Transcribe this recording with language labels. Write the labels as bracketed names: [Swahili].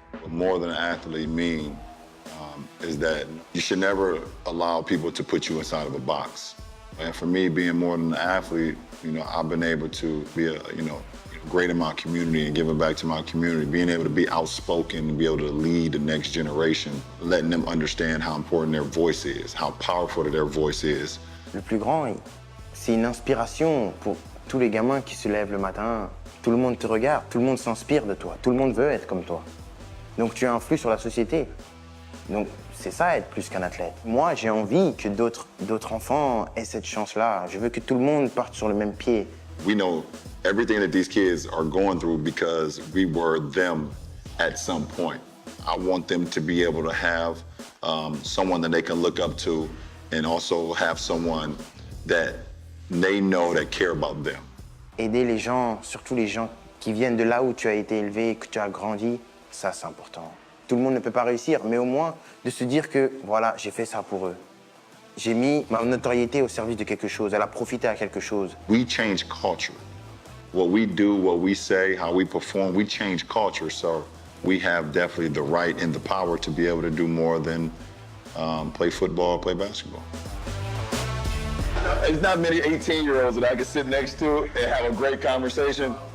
[English] More than an athlete means is that you should never allow people to put you inside of a box. And for me, being more than an athlete, I've been able to be great in my community and giving back to my community, being able to be outspoken and be able to lead the next generation, letting them understand how important their voice is, how powerful their voice is. [French] Le plus grand, c'est une inspiration pour tous les gamins qui se lèvent le matin. Tout le monde te regarde, tout le monde s'inspire de toi, tout le monde veut être comme toi. Donc tu influes sur la société. Donc c'est ça être plus qu'un athlète. Moi, j'ai envie que d'autres enfants aient cette chance-là. Je veux que tout le monde parte sur le même pied. [English] We know everything that these kids are going through because we were them at some point. I want them to be able to have someone that they can look up to and also have someone that they know that care about them. [French] Aider les gens, surtout les gens qui viennent de là où tu as été élevé, que tu as grandi, ça c'est important. Tout le monde ne peut pas réussir, mais au moins de se dire que voilà, j'ai fait ça pour eux. J'ai mis ma notoriété au service de quelque chose, elle a profité à quelque chose. [English] We change culture. What we do, what we say, how we perform, we change culture. So we have definitely the right and the power to be able to do more than play football, play basketball. There's not many 18-year-olds that I can sit next to and have a great conversation.